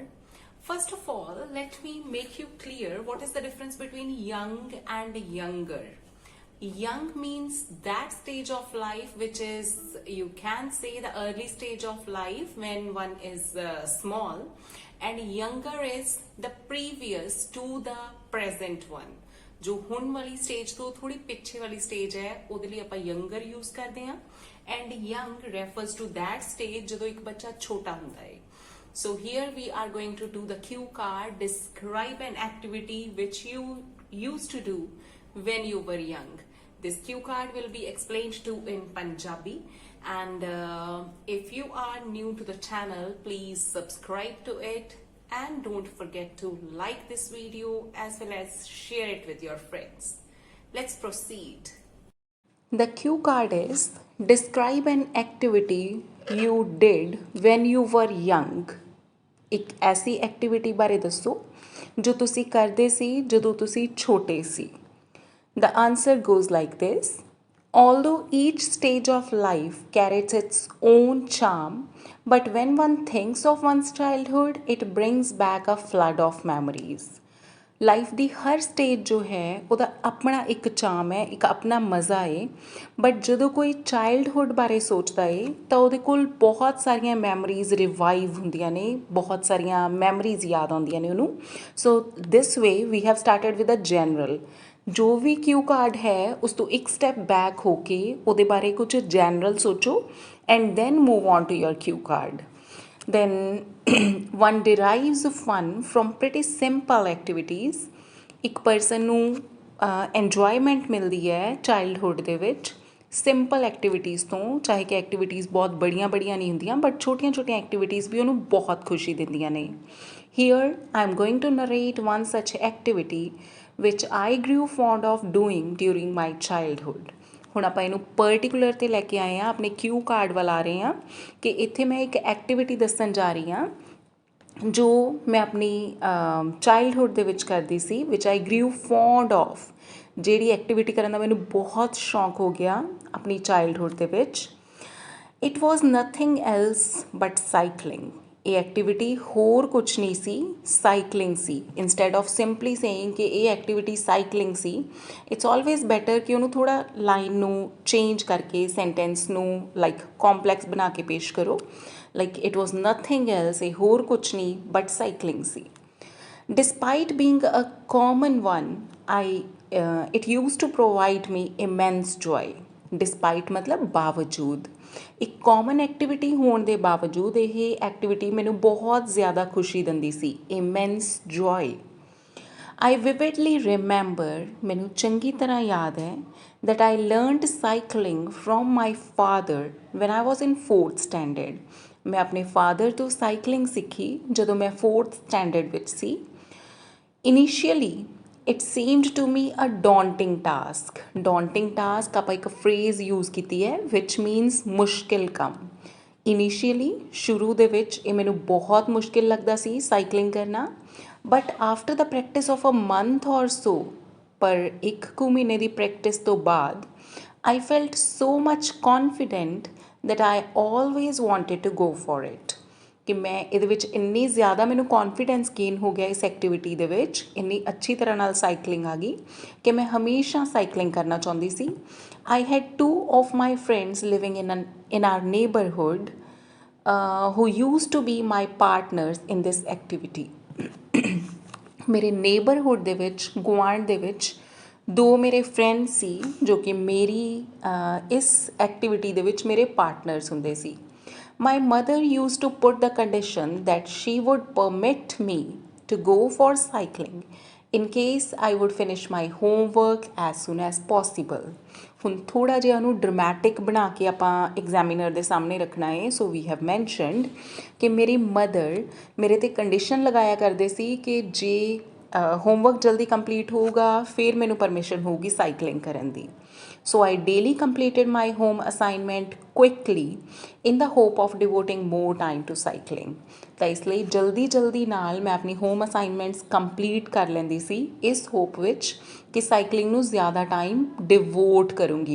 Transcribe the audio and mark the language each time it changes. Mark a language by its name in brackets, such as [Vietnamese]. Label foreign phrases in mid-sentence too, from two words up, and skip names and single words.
[English] First of all, let me make you clear what is the difference between young and younger. Young means that stage of life which is, you can say, the early stage of life when one is small, and younger is the previous to the present one. [Punjabi] जो ਹੁਣ ਵਾਲੀ ਸਟੇਜ ਤੋਂ ਥੋੜੀ ਪਿੱਛੇ ਵਾਲੀ ਸਟੇਜ ਹੈ ਉਹਦੇ ਲਈ ਆਪਾਂ [English] younger use [Punjabi] ਕਰਦੇ ਹਾਂ, [English] and young refers to that stage [Punjabi] ਜਦੋਂ ਇੱਕ ਬੱਚਾ ਛੋਟਾ ਹੁੰਦਾ ਹੈ. [English] So here we are going to do the cue card. Describe an activity which you used to do when you were young. This cue card will be explained to in Punjabi, and if you are new to the channel, please subscribe to it and don't forget to like this video as well as share it with your friends. Let's proceed. The cue card is: describe an activity you did when you were young. [Punjabi] ਇੱਕ ਐਸੀ ਐਕਟੀਵਿਟੀ ਬਾਰੇ ਦੱਸੋ ਜੋ ਤੁਸੀਂ ਕਰਦੇ ਸੀ ਜਦੋਂ ਤੁਸੀਂ ਛੋਟੇ ਸੀ. [English] The answer goes like this. Although each stage of life carries its own charm, but when one thinks of one's childhood, it brings back a flood of memories. [Punjabi] ਲਾਈਫ ਦੀ ਹਰ ਸਟੇਜ ਜੋ ਹੈ ਉਹਦਾ ਆਪਣਾ ਇੱਕ ਚਾਮ ਹੈ, ਇੱਕ ਆਪਣਾ ਮਜ਼ਾ ਹੈ, ਬਟ ਜਦੋਂ ਕੋਈ ਚਾਈਲਡਹੁੱਡ ਬਾਰੇ ਸੋਚਦਾ ਹੈ ਤਾਂ ਉਹਦੇ ਕੋਲ ਬਹੁਤ ਸਾਰੀਆਂ [English] memories revive [Punjabi] ਹੁੰਦੀਆਂ ਨੇ, ਬਹੁਤ ਸਾਰੀਆਂ ਮੈਮਰੀਜ਼ ਯਾਦ ਆਉਂਦੀਆਂ ਨੇ ਉਹਨੂੰ. [English] So this way we have started with a general. [Punjabi] ਜੋ ਵੀ [English] cue card [Punjabi] ਹੈ ਉਸ ਤੋਂ ਇੱਕ [English] step back [Punjabi] ਹੋ ਕੇ ਉਹਦੇ ਬਾਰੇ ਕੁਝ ਜਨਰਲ ਸੋਚੋ [English] and then move on to your cue card. Then one derives fun from pretty simple activities. [Punjabi] ਇੱਕ ਪਰਸਨ ਨੂੰ enjoyment ਮਿਲਦੀ ਹੈ ਚਾਈਲਡਹੁੱਡ ਦੇ ਵਿੱਚ [English] simple activities [Punjabi] ਤੋਂ, ਚਾਹੇ ਕਿ ਐਕਟੀਵਿਟੀਜ਼ ਬਹੁਤ ਬੜੀਆਂ ਨਹੀਂ ਹੁੰਦੀਆਂ ਬਟ ਛੋਟੀਆਂ ਛੋਟੀਆਂ ਐਕਟੀਵਿਟੀਜ਼ ਵੀ ਉਹਨੂੰ ਬਹੁਤ ਖੁਸ਼ੀ ਦਿੰਦੀਆਂ ਨੇ. [English] Here I am going to narrate one such activity which I grew fond of doing during my childhood. [Punjabi] ਹੁਣ ਆਪਾਂ ਇਹਨੂੰ ਪਰਟੀਕੂਲਰ 'ਤੇ ਲੈ ਕੇ ਆਏ ਹਾਂ, ਆਪਣੇ [English] cue card [Punjabi] ਵੱਲ ਆ ਰਹੇ ਹਾਂ ਕਿ ਇੱਥੇ ਮੈਂ ਇੱਕ ਐਕਟੀਵਿਟੀ ਦੱਸਣ ਜਾ ਰਹੀ ਹਾਂ ਜੋ ਮੈਂ ਆਪਣੀ ਚਾਈਲਡਹੁੱਡ ਦੇ ਵਿੱਚ ਕਰਦੀ ਸੀ, [English] which I grew fond of. [Punjabi] ਜਿਹੜੀ ਐਕਟੀਵਿਟੀ ਕਰਨ ਦਾ ਮੈਨੂੰ ਬਹੁਤ ਸ਼ੌਂਕ ਹੋ ਗਿਆ ਆਪਣੀ ਚਾਈਲਡਹੁੱਡ ਦੇ ਵਿੱਚ. [English] It was nothing else but cycling. [Punjabi] ਇਹ ਐਕਟੀਵਿਟੀ ਹੋਰ ਕੁਛ ਨਹੀਂ ਸੀ, ਸਾਈਕਲਿੰਗ ਸੀ. [English] instead of simply saying [Punjabi] ਕਿ ਇਹ ਐਕਟੀਵਿਟੀ ਸਾਈਕਲਿੰਗ ਸੀ, [English] it's always better [Punjabi] ਕਿ ਉਹਨੂੰ ਥੋੜ੍ਹਾ ਲਾਈਨ ਨੂੰ ਚੇਂਜ ਕਰਕੇ ਸੈਂਟੈਂਸ ਨੂੰ [English] like complex [Punjabi] ਬਣਾ ਕੇ ਪੇਸ਼ ਕਰੋ. [English] like it was nothing else, [Punjabi] ਇਹ ਹੋਰ ਕੁਛ ਨਹੀਂ [English] but cycling [Punjabi] ਸੀ. [English] Despite being a common one, it used to provide me immense joy. [Punjabi] Despite ਮਤਲਬ ਬਾਵਜੂਦ. ਇੱਕ [English] common activity [Punjabi] ਹੋਣੇ ਕੇ ਬਾਵਜੂਦ ਯੇ ਐਕਟੀਵਿਟੀ ਮੈਨੂੰ ਬਹੁਤ ਜ਼ਿਆਦਾ ਖੁਸ਼ੀ ਦਿੰਦੀ ਸੀ. [English] immense joy. I vividly remember, [Punjabi] ਮੈਨੂੰ ਚੰਗੀ ਤਰ੍ਹਾਂ ਯਾਦ ਹੈ, [English] that I learned cycling from my father when I was in 4th standard. [Punjabi] ਮੈਂ ਅਪਨੇ ਫਾਦਰ ਤੋ ਸਾਈਕਲਿੰਗ ਸਿੱਖੀ ਜਦੋਂ ਮੈਂ 4th ਸਟੈਂਡਰਡ ਵਿਚ ਸੀ. [English] Initially it seemed to me a daunting task. daunting task [Punjabi] ਆਪਾਂ ਇੱਕ [English] phrase use [Punjabi] ਕੀਤੀ ਹੈ [English] which means [Punjabi] ਮੁਸ਼ਕਿਲ ਕੰਮ. ਇਨੀਸ਼ੀਅਲੀ ਸ਼ੁਰੂ ਦੇ ਵਿੱਚ ਇਹ ਮੈਨੂੰ ਬਹੁਤ ਮੁਸ਼ਕਿਲ ਲੱਗਦਾ ਸੀ ਸਾਈਕਲਿੰਗ ਕਰਨਾ, [English] but after the practice of a month or so, [Punjabi] ਪਰ 1 ਮਹੀਨੇ ਦੀ ਪ੍ਰੈਕਟਿਸ ਤੋਂ ਬਾਅਦ [English] I felt so much confident that I always wanted to go for it. [Punjabi] ਕਿ ਮੈਂ ਇਹਦੇ ਵਿੱਚ ਇੰਨੀ ਜ਼ਿਆਦਾ ਮੈਨੂੰ [English] confidence gain [Punjabi] ਹੋ ਗਿਆ ਇਸ ਐਕਟੀਵਿਟੀ ਦੇ ਵਿੱਚ, ਇੰਨੀ ਅੱਛੀ ਤਰ੍ਹਾਂ ਨਾਲ ਸਾਈਕਲਿੰਗ ਆ ਗਈ ਕਿ ਮੈਂ ਹਮੇਸ਼ਾ ਸਾਈਕਲਿੰਗ ਕਰਨਾ ਚਾਹੁੰਦੀ ਸੀ. [English] I had 2 of my friends living in our neighborhood who used to be my partners in this activity. [Punjabi] ਮੇਰੇ ਨੇਬਰਹੁੱਡ ਦੇ ਵਿੱਚ, ਗੁਆਂਢ ਦੇ ਵਿੱਚ 2 ਮੇਰੇ ਫਰੈਂਡ ਸੀ ਜੋ ਕਿ ਮੇਰੀ ਇਸ ਐਕਟੀਵਿਟੀ ਦੇ ਵਿੱਚ ਮੇਰੇ ਪਾਰਟਨਰਸ ਹੁੰਦੇ ਸੀ. [English] My mother used to put the condition that she would permit me to go for cycling in case I would finish my homework as soon as possible. [Punjabi] ਹੁਣ ਥੋੜ੍ਹਾ ਜਿਹਾ ਉਹਨੂੰ ਡਰਾਮੈਟਿਕ ਬਣਾ ਕੇ ਆਪਾਂ ਐਗਜ਼ਾਮੀਨਰ ਦੇ ਸਾਹਮਣੇ ਰੱਖਣਾ ਹੈ. [English] so we have mentioned [Punjabi] ਕਿ ਮੇਰੀ ਮਦਰ ਮੇਰੇ 'ਤੇ ਕੰਡੀਸ਼ਨ ਲਗਾਇਆ ਕਰਦੇ ਸੀ ਕਿ ਜੇ ਹੋਮਵਰਕ ਜਲਦੀ ਕੰਪਲੀਟ ਹੋਊਗਾ, ਫਿਰ ਮੈਨੂੰ ਪਰਮਿਸ਼ਨ ਹੋਊਗੀ ਸਾਈਕਲਿੰਗ ਕਰਨ ਦੀ। [English] So I daily completed my home assignment quickly in the hope of devoting more time to cycling। [Punjabi] ਤਾਂ ਇਸ ਲਈ ਜਲਦੀ ਨਾਲ ਮੈਂ ਆਪਣੀ [English] home assignments complete [Punjabi] ਕਰ ਲੈਂਦੀ ਸੀ ਇਸ ਹੋਪ ਵਿੱਚ ਕਿ ਸਾਈਕਲਿੰਗ ਨੂੰ ਜ਼ਿਆਦਾ [English] time devote [Punjabi] ਕਰੂੰਗੀ।